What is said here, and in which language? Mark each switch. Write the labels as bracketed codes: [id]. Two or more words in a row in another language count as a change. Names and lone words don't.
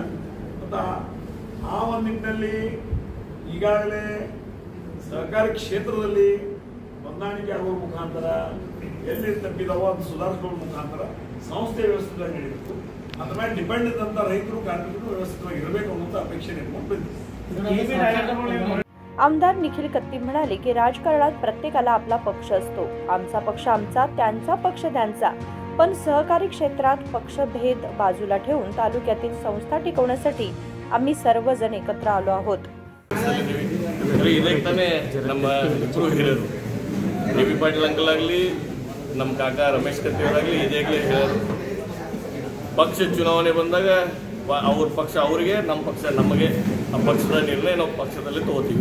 [kn] ಮತ್ತು ಆ ಒಂದು ನಿಟ್ಟಿನಲ್ಲಿ ಈಗಾಗಲೇ ಸಹಕಾರಿ ಕ್ಷೇತ್ರದಲ್ಲಿ ಹೊಂದಾಣಿಕೆ ಆಗುವ ಮುಖಾಂತರ ಎಲ್ಲಿ ತಪ್ಪಿದವೋ ಅದು ಸುಧಾರಿಸುವ ಮುಖಾಂತರ ಸಂಸ್ಥೆ ವ್ಯವಸ್ಥಿತವಾಗಿ ನಡೀಬೇಕು। ಅದ್ರ ಮೇಲೆ ಡಿಪೆಂಡ್ ಇದ್ದಂಥ ರೈತರು, ಕಾರ್ಮಿಕರು ವ್ಯವಸ್ಥಿತವಾಗಿ ಇರಬೇಕು ಅನ್ನೋಂಥ ಅಪೇಕ್ಷೆ ಇಟ್ಕೊಂಡು ಬಂದಿದೆ। [mr] आमदार निखिल कत्ती म्हणाले की राजकारणात प्रत्येकाला आपला पक्ष असतो। आमचा पक्ष आमचा, त्यांचा पक्ष त्यांचा, पण सहकारी क्षेत्रात पक्षभेद बाजूला ठेवून तालुक्यातील संस्था टिकवण्यासाठी आम्ही सर्वजण एकत्र आलो आहोत। [kn] ಇದಕ್ಕೆ ತಾನೇ ನಮ್ಮ ಇಬ್ಬರು ಹಿರಿಯರು ಎಬಿ ಪಾಟೀಲ್ ಅಂಕಲ್ ಆಗಲಿ, ನಮ್ಮ ಕಾಕ ರಮೇಶ್ ಕತ್ತಿ ಅವರಾಗಲಿ ಇದಾಗಲಿ ಹೇಳಿದ್ರು, ಪಕ್ಷ ಚುನಾವಣೆ ಬಂದಾಗ ಅವ್ರ ಪಕ್ಷ ಅವರಿಗೆ, ನಮ್ಮ ಪಕ್ಷ ನಮಗೆ, ಆ ಪಕ್ಷದ ನಿರ್ಣಯ ನಾವು ಪಕ್ಷದಲ್ಲಿ ತಗೋತೀವಿ।